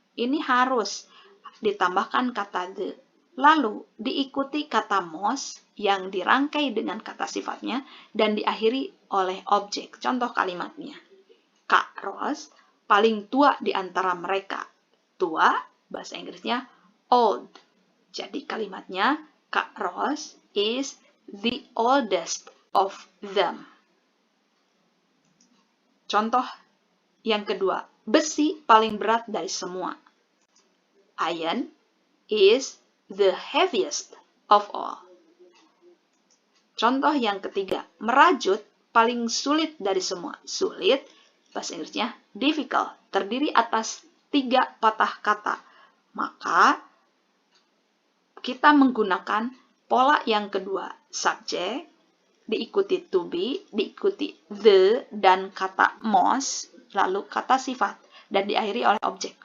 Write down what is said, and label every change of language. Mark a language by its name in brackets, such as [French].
[Indonesian] Ini harus ditambahkan kata the. Lalu diikuti kata most yang dirangkai dengan kata sifatnya dan diakhiri oleh objek. Contoh kalimatnya. Kak Ros paling tua di antara mereka. Tua, bahasa Inggrisnya old. Jadi kalimatnya, [English] Kak Ros is the oldest of them. [Indonesian] Contoh Yang kedua, besi paling berat dari semua. [English] Iron is the heaviest of all. [Indonesian] Contoh yang ketiga, merajut paling sulit dari semua. Sulit, bahasa Inggrisnya difficult, terdiri atas 3 patah kata. Maka, kita menggunakan pola yang kedua, subject, diikuti to be, diikuti the, dan kata most, lalu kata sifat, dan diakhiri oleh objek.